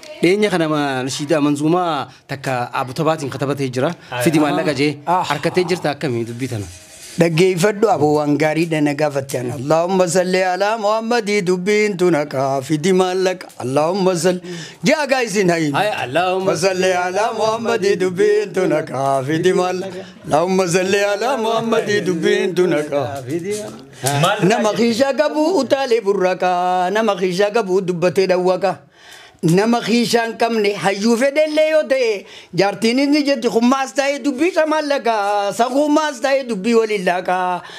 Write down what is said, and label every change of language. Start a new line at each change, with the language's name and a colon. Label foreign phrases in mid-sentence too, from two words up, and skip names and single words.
Oromo: Dhiyeenya kana ma nashiidaa manzuumaa takka Abu Tabaatiin katabatee jira. Aya. Fidi maallaqa jee. Ah. Harkatee jirta akkamii dubbii tana? Dhaggeeffadhu aboo waan gaarii dha na gaafatte ana.
Arabic: اللهم صل على محمد
Oromo: dubbiin tun akka fidi maallaqa.
Arabic: اللهم صل.
Oromo: Jaa gaa isin hayin. Aya,
Arabic: اللهم صل على محمد
Oromo: dubbiin tun akka fidi maallaqa.
Arabic: اللهم صل على محمد
Oromo: dubbiin tun akka. Maal Nama taa'e? kiisha qabu utaalee burraqa. Nama kiisha qabu dubbatee dhawwaqa. Nama kiisha hin qabne hayyuu fedhellee yoo ta'e, jaartiin inni jetti, "Hummaas ta'e dubbii shamaallaqa, saqumaas ta'e dubbii waliin laaqa."